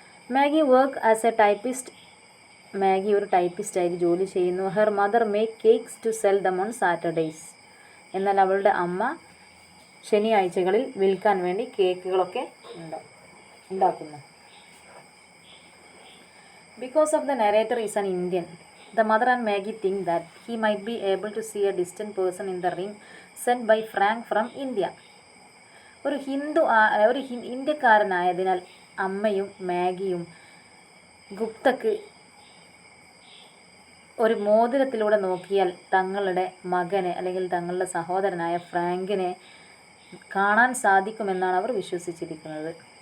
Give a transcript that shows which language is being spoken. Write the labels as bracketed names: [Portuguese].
[English] Maggie work as a typist. [Malayalam] Maggi ഒരു ടൈപ്പിസ്റ്റായി ജോലി ചെയ്യുന്നു. [English] Her mother make cakes to sell them on Saturdays. [Malayalam] എന്നാൽ അവളുടെ അമ്മ ശനിയാഴ്ചകളിൽ വിൽക്കാൻ വേണ്ടി കേക്കുകളൊക്കെ ഉണ്ടാക്കുന്നു. [English] Because of the narrator is an Indian, the mother and Maggie think that he might be able to see a distant person in the ring sent by Frank from India. [Malayalam] ഒരു ഇന്ത്യക്കാരനായതിനാൽ അമ്മയും മാഗിയും ഗുപ്തക്ക് ഒരു മോതിരത്തിലൂടെ നോക്കിയാൽ തങ്ങളുടെ മകനെ അല്ലെങ്കിൽ തങ്ങളുടെ സഹോദരനായ ഫ്രാങ്കിനെ കാണാൻ സാധിക്കുമെന്നാണ് അവർ വിശ്വസിച്ചിരിക്കുന്നത്.